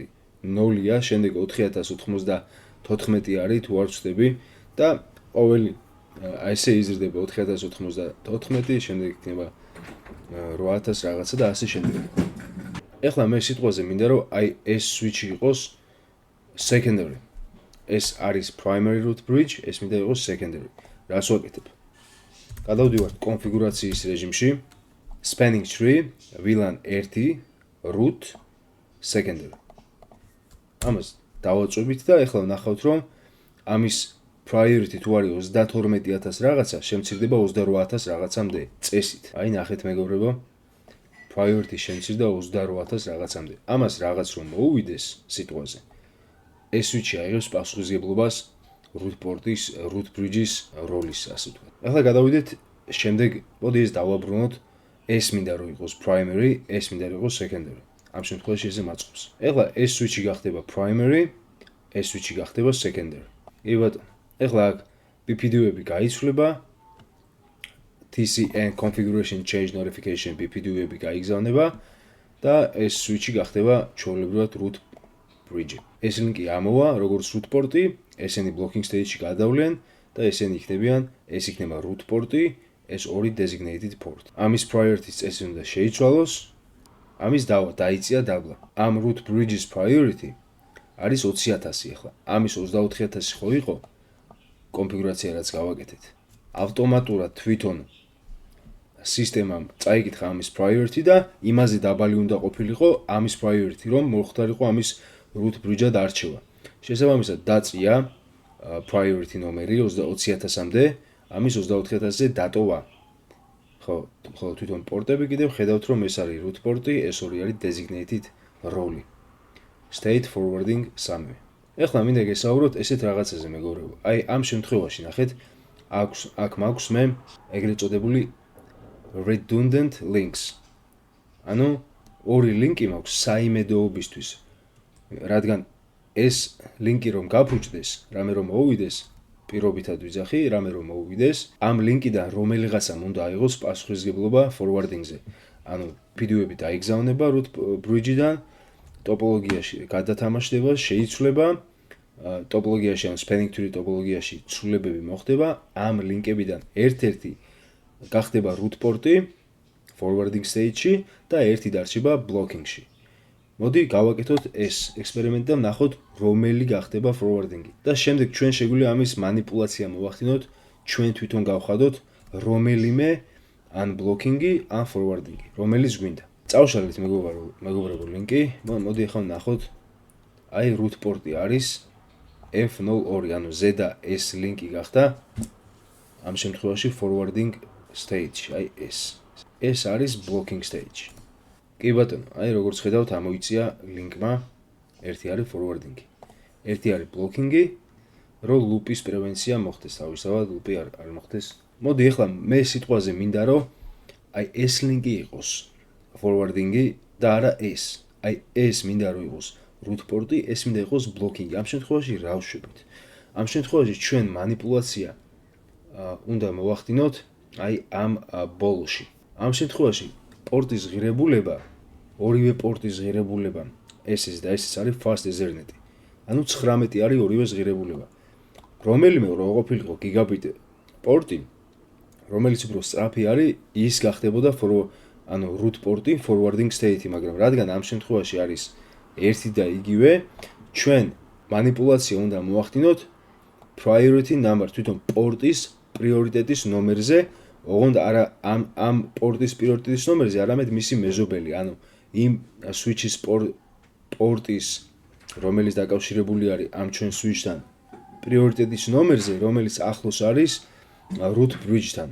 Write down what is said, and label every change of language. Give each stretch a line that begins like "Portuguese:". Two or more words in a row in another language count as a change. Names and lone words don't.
Georgian: 0-ია, შემდეგ 4094 არის თუ არ ვცდები და ყოველი აი ესე იზრდება 4094, შემდეგ იქნება 8000 რაღაცა და ასე შემდეგ. ეხლა მე სიტყვაზე მინდა რომ აი ეს switch იყოს secondary. ეს არის
English: primary root bridge,
Georgian: ეს მინდა იყოს secondary. რას ვაკეთებ? გადავდივართ კონფიგურაციის რეჟიმში.
English: Spanning tree VLAN 1 root secondary.
Georgian: ამას დავაწვევით და ეხლა ვნახავთ რომ ამის priority თუ არის 32000 რაღაცა, შემცირდება 28000 რაღაცამდე წესით. აი ნახეთ მეგობრებო. priority შემცირდა 28,000 რაღაცამდე. ამას რაღაც რომ მოუვიდეს სიტყვაზე. ეს switch აიღებს პასუხისმგებლობას
English: root bridge-ის
Georgian: როლის, ასე ვთქვათ. ახლა გადავიდეთ შემდეგ, მოდი ეს დავაბრუნოთ. ეს მინდა რომ იყოს primary, ეს მინდა რომ იყოს secondary. ამ შემთხვევაში ესე მაწყობს. ახლა ეს switch-ი გახდება primary, ეს switch-ი გახდება secondary. კი ბატონო. ახლა აქ BPDU-ები გაიცვლება.
English: TCN configuration change notification BPDU-ები
Georgian: გაიგზავნება და ეს switch-ი გახდება ჩვეულებრივად root bridge. ეს ლინკი ამოვა როგორც
English: root port-ი,
Georgian: ესენი
English: blocking stage-ში
Georgian: გადავლენ და ესენი იქნებიან, ეს იქნება
English: root port-ი,
Georgian: ეს ორი
English: designated port.
Georgian: ამის priority წესი უნდა შეიცვალოს. ამის დაიწია დაბლა. ამ
English: root bridge-ის priority
Georgian: არის 20,000 ახლა. ამის 24,000 ხო იყო კონფიგურაცია რაც გავაკეთეთ. ავტომატურად თვითონ სისტემამ წაიკითხა ამის priority და იმაზე დაბალი უნდა ყოფილიყო ამის priority რომ მოხდარიყო ამის
English: root bridge-ად
Georgian: არჩევა. შესაბამისად დაწია priority ნომერი 20,000-მდე, ამის 24,000-ზე დატოვა. ხო, თვითონ პორტები კიდევ ხედავთ რომ ეს არის
English: root port-ი,
Georgian: ეს ორი არის
English: designated role. State forwarding სამივე.
Georgian: ეხლა მინდა გესაუბროთ ესეთ რაღაცაზე მეგობრებო. აი ამ შემთხვევაში ნახეთ აქ მაქვს მე ეგრეთ წოდებული
English: redundant links.
Georgian: ანუ ორი ლინკი მაქვს საიმედოობისთვის. რადგან ეს ლინკი რომ გაფუჭდეს, რამე რომ მოუვიდეს, პირობითად ვიძახი, რამე რომ მოუვიდეს, ამ ლინკიდან რომელიღაცამ უნდა აიღოს პასუხისმგებლობა forwarding-ზე. ანუ BPDU-ები დაიგზავნება
English: root bridge-დან,
Georgian: ტოპოლოგიაში გადათამაშდება, შეიცვლება, ტოპოლოგიაში ან
English: spanning tree
Georgian: ტოპოლოგიაში ცვლილებები მოხდება, ამ ლინკებიდან ერთ-ერთი გახდება
English: root port-ი forwarding stage-ში
Georgian: და ერთი დარჩება blocking-ში. მოდი გავაკეთოთ ეს ექსპერიმენტი და ვნახოთ რომელი გახდება forwarding-ი. და შემდეგ ჩვენ შეგვიძლია ამის манипуляცია მოვახდინოთ, ჩვენ თვითონ გავხადოთ რომელიმე ან blocking-ი, ან forwarding-ი, რომელიც გვინდა. წავშალეთ მეგობრებო ლინკი. მოდი ახლა ვნახოთ. აი
English: root port-ი
Georgian: არის F02, ანუ ზედა ეს ლინკი გახდა ამ შემთხვევაში
English: forwarding stage,
Georgian: აი ეს. ეს არის
English: blocking stage.
Georgian: კი ბატონო, აი როგორც ხედავთ, ამოიწია ლინკმა, ერთი არის forwarding-ი, ერთი არის blocking-ი, რომ loop-ის პრევენცია მოხდეს, თავისთავად loop-ი არ მოხდეს. მოდი ახლა მე სიტყვაზე მინდა რომ აი ეს ლინკი იყოს forwarding-ი და არა ეს. აი ეს მინდა რომ იყოს
English: root port-ი,
Georgian: ეს მინდა იყოს blocking-ი. ამ შემთხვევაში რა ვშვებით? ამ შემთხვევაში ჩვენ манипуляცია უნდა მოვახდინოთ აი ამ ბოლოში. ამ შემთხვევაში პორტის ღირებულება, ორივე პორტის ღირებულება, ეს და ეს არის
English: fast ethernet.
Georgian: ანუ 19 არის ორივე ღირებულება. რომელიმე რო ყოფილიყო გიგაბიტ პორტი, რომელიც უფრო სწრაფი არის, ის გახდებოდა ანუ
English: root port-ი forwarding
Georgian: state-ი, მაგრამ რადგან ამ შემთხვევაში არის ერთი და იგივე, ჩვენ манипуляცია უნდა მოვახდინოთ
English: priority number
Georgian: თვითონ პორტის პრიორიტეტის ნომერზე, ოღონდ არა ამ პორტის პრიორიტეტის ნომერზე, არამედ მისი მეზობელი, ანუ იმ switch-ის პორტის, რომელიც დაკავშირებული არის ამ ჩვენ switch-თან პრიორიტეტის ნომერზე, რომელიც ახლოს არის
English: root bridge-თან.